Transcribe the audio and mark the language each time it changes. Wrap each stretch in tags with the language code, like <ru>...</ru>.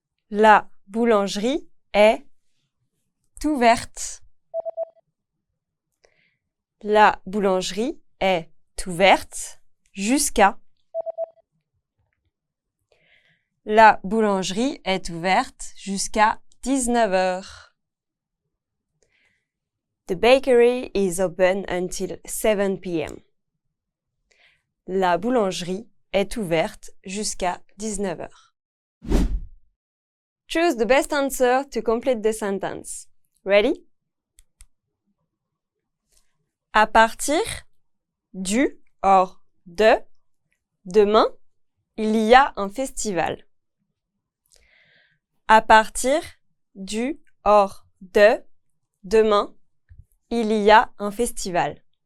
<fr>La boulangerie est ouverte. La boulangerie est ouverte jusqu'à. La boulangerie est ouverte jusqu'à 19 heures.</fr> <en>The bakery is open until 7 p.m.</en> <fr>La boulangerie est ouverte jusqu'à 19 heures.</fr> <en>Choose the best answer to complete the sentence. Ready?</en> <fr>À partir du or de demain, il y a un festival. À partir du or de demain, il y a un festival.</fr>